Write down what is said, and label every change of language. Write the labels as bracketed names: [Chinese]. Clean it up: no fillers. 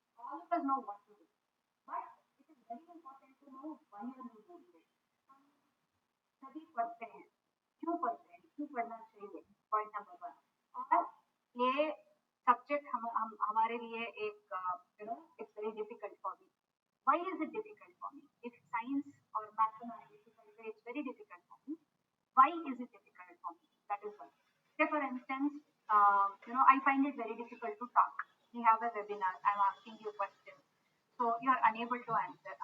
[English] All of us know what to do, but it is very important to know why are you doing it. [Hindi] सभी पढ़ते हैं, क्यों पढ़ते हैं, क्यों पढ़ना चाहिए, पॉइंट नंबर 1। और ये सब्जेक्ट हमारे लिए एक [English] It's very difficult for me. Why is it difficult for me? If science or mathematics, it's very difficult for me. Why is it difficult for me? That is one. Say for instance, I find it very difficult to talk. We have a webinar. I'm asking you questions, so you are unable to answer.